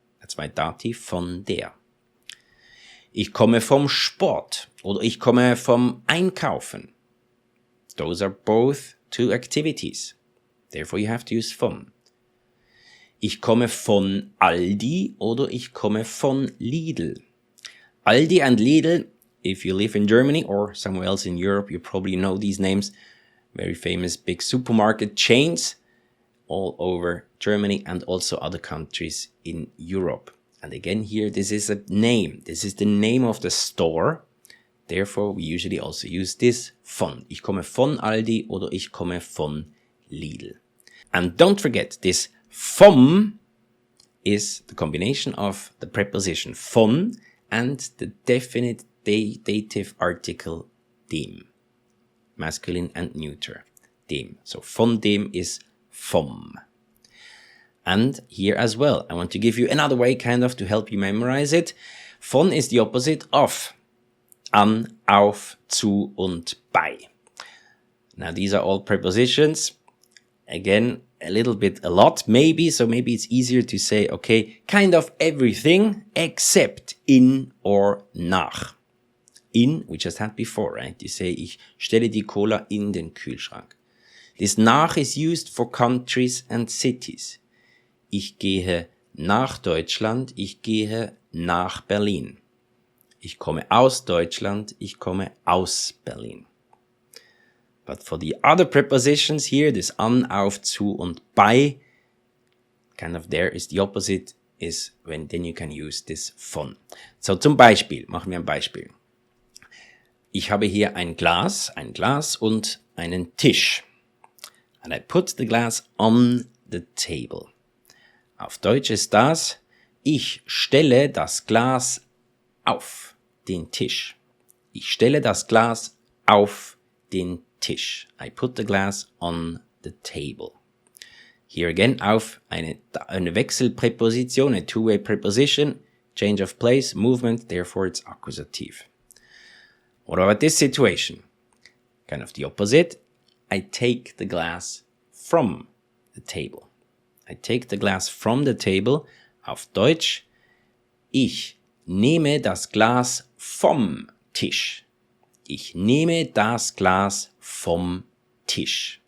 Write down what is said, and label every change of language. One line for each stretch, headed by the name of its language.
English: That's my Dativ, von der.
German: Ich komme vom Sport oder ich komme vom Einkaufen.
English: Those are both two activities. Therefore you have to use von.
German: Ich komme von Aldi oder ich komme von Lidl.
English: Aldi and Lidl, if you live in Germany or somewhere else in Europe, you probably know these names. Very famous big supermarket chains all over Germany and also other countries in Europe. And again here, this is a name. This is the name of the store. Therefore, we usually also use this von.
German: Ich komme von Aldi oder ich komme von Lidl.
English: And don't forget, this vom is the combination of the preposition von and the definite dative article dem. Masculine and neuter. Dem. So von dem is vom. And here as well, I want to give you another way kind of to help you memorize it. Von is the opposite of. An, auf, zu und bei. Now these are all prepositions. Again, a lot maybe, so maybe it's easier to say, okay, kind of everything except in or nach. In, we just had before, right? You say,
German: ich stelle die Cola in den Kühlschrank.
English: This nach is used for countries and cities.
German: Ich gehe nach Deutschland, ich gehe nach Berlin. Ich komme aus Deutschland, ich komme aus Berlin.
English: But for the other prepositions here, this an, auf, zu und bei, kind of there is the opposite, is when then you can use this von.
German: So zum Beispiel, machen wir ein Beispiel. Ich habe hier ein Glas und einen Tisch.
English: And I put the glass on the table.
German: Auf Deutsch ist das, ich stelle das Glas auf den Tisch. Ich stelle das Glas auf den Tisch.
English: I put the glass on the table. Here again, auf eine Wechselpräposition, a two-way preposition, change of place, movement, therefore it's accusative. What about this situation? Kind of the opposite. I take the glass from the table. I take the glass from the table.
German: Auf Deutsch, ich nehme das Glas vom Tisch. Ich nehme das Glas vom Tisch.